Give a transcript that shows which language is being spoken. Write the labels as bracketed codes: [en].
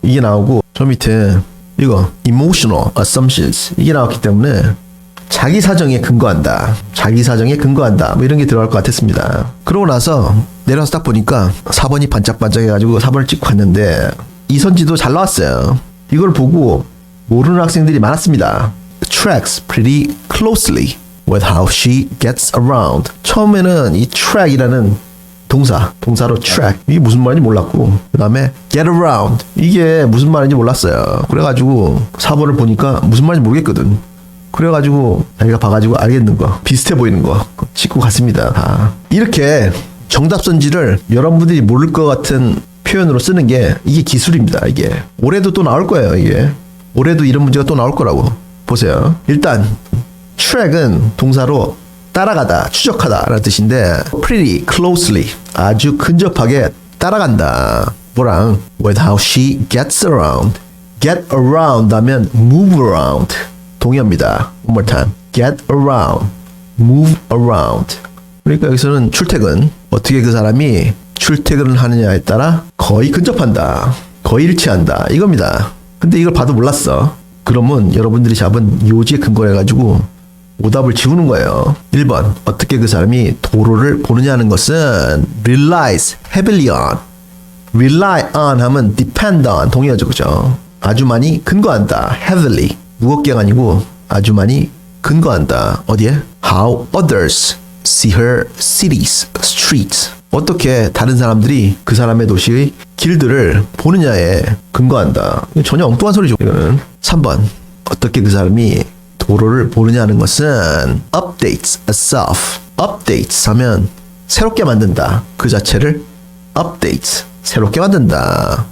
[ko] 이게 나오고 저 밑에 이거 [en] emotional assumptions [ko] 이게 나왔기 때문에 자기 사정에 근거한다. 자기 사정에 근거한다. 뭐 이런 게 들어갈 것 같았습니다. 그러고 나서 내려서 딱 보니까 4번이 반짝반짝해가지고 4번을 찍고 갔는데 이 선지도 잘 나왔어요. 이걸 보고 모르는 학생들이 많았습니다. [en] Tracks pretty closely with how she gets around. [ko] 처음에는 이 track이라는 동사로 track 이게 무슨 말인지 몰랐고 그 다음에 get around 이게 무슨 말인지 몰랐어요. 그래가지고 4번을 보니까 무슨 말인지 모르겠거든. 그래가지고 자기가 봐가지고 알겠는 거 비슷해 보이는 거 찍고 갔습니다. 다 이렇게 정답선지를 여러분들이 모를 것 같은 표현으로 쓰는 게 이게 기술입니다. 이게 올해도 또 나올 거예요. 이게 올해도 이런 문제가 또 나올 거라고 보세요. 일단 track은 동사로 따라가다, 추적하다 라는 뜻인데 [en] pretty closely [ko] 아주 근접하게 따라간다. 뭐랑 [en] with how she gets around. [ko] get around 하면 [en] move around [ko] 동의어입니다. [en] One more time. get around, move around. [ko] 그러니까 여기서는 출퇴근 어떻게 그 사람이 출퇴근을 하느냐에 따라 거의 근접한다. 거의 일치한다. 이겁니다. 근데 이걸 봐도 몰랐어. 그러면 여러분들이 잡은 요지에 근거를 해가지고 오답을 지우는 거예요. 1번 어떻게 그 사람이 도로를 보느냐 하는 것은 [en] relies heavily on. [ko] rely on 하면 [en] depend on [ko] 동의어죠, 그죠? 아주 많이 근거한다. heavily 무겁게가 아니고 아주 많이 근거한다. 어디에? [en] how others see her cities, streets. [ko] 어떻게 다른 사람들이 그 사람의 도시의 길들을 보느냐에 근거한다. 전혀 엉뚱한 소리죠. 이거는 3번 어떻게 그 사람이 도로를 보느냐는 것은 [en] updates itself. [ko] updates 하면 새롭게 만든다. 그 자체를 updates 새롭게 만든다.